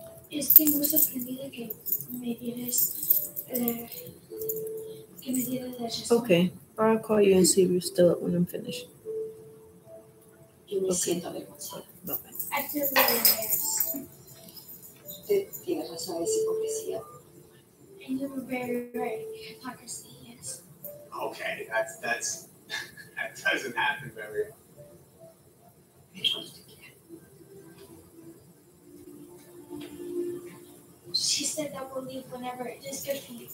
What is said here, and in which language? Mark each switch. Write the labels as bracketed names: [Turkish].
[Spanish] Estoy muy sorprendida que me dieras la razón. [English] Okay. I'll call you and see if you're still up when I'm finished. [Spanish] Y me [English] Ok. [Spanish] siento avergonzada. [English] Bye-bye. I feel really embarrassed. [Spanish] Usted tiene razón, es hipocresía. [English] And you were very right. Hypocrisy, yes. Okay, that's that doesn't happen very often. She said that we'll leave whenever it is good for you.